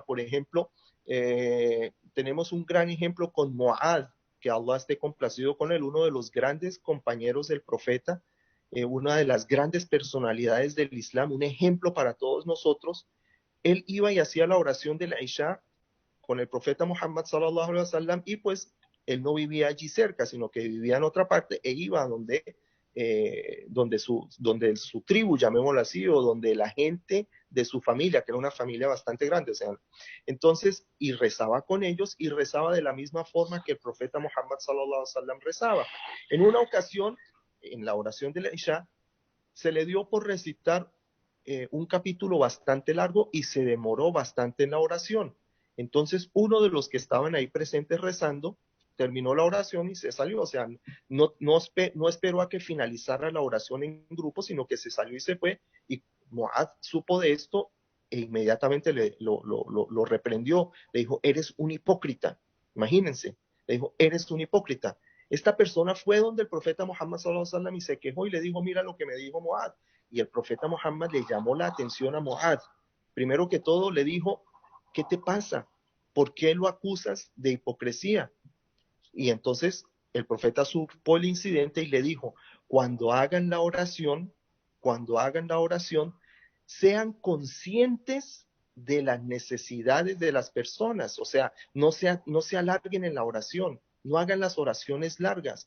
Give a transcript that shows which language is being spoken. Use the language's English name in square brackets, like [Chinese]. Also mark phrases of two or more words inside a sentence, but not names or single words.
[Spanish] Por ejemplo, tenemos un gran ejemplo con Mu'adh, que Allah esté complacido con él, uno de los grandes compañeros del profeta, una de las grandes personalidades del Islam, un ejemplo para todos nosotros. Él iba y hacía la oración de la Isha con el profeta Muhammad [Arabic] صلى الله عليه وسلم, [Spanish] y pues él no vivía allí cerca, sino que vivía en otra parte e iba donde su tribu, llamémoslo así, o donde la gente de su familia, que era una familia bastante grande, o sea, entonces, y rezaba con ellos y rezaba de la misma forma que el profeta Muhammad [Arabic] صلى الله عليه وسلم [Spanish] rezaba. En una ocasión, en la oración de la Isha, se le dio por recitar un capítulo bastante largo y se demoró bastante en la oración. Entonces, uno de los que estaban ahí presentes rezando terminó la oración y se salió. O sea, no esperó a que finalizara la oración en grupo, sino que se salió y se fue. Y Mu'adh supo de esto e inmediatamente lo reprendió. Le dijo, eres un hipócrita. Imagínense, le dijo, eres un hipócrita. Esta persona fue donde el profeta Muhammad [Arabic] صلى الله عليه وسلم [Spanish] y se quejó y le dijo, mira lo que me dijo Mu'adh. Y el profeta Muhammad le llamó la atención a Mu'adh. Primero que todo le dijo, ¿qué te pasa? ¿Por qué lo acusas de hipocresía? Y entonces el profeta supo el incidente y le dijo, cuando hagan la oración, sean conscientes de las necesidades de las personas, o sea, no se alarguen en la oración, no hagan las oraciones largas.